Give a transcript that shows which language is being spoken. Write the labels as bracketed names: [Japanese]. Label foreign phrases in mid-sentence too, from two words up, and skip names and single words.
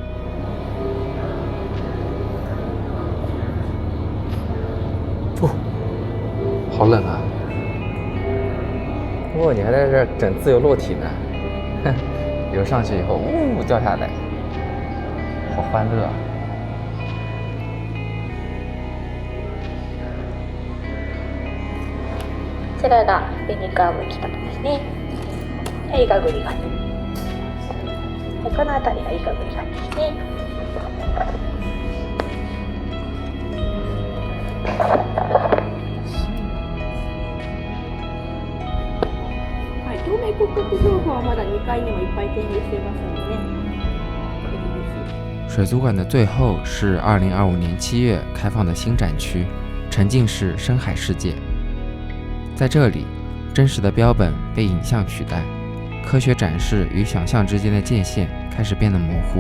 [Chinese] 好冷啊！你还在这整自由落体呢，哼，游上去以后掉下来，好欢乐啊！ [Japanese] こちらがベニカーブ企画ですね。イガグリガニ。この辺りがイガグリガニですね。はい、東名骨格標本はまだ2階にもいっぱい展示していますのでね。 [Chinese] 水族馆的最后是2025年7月开放的新展区，沉浸式深海世界。在这里，真实的标本被影像取代， 科学展示与想象之间的界限开始变得模糊。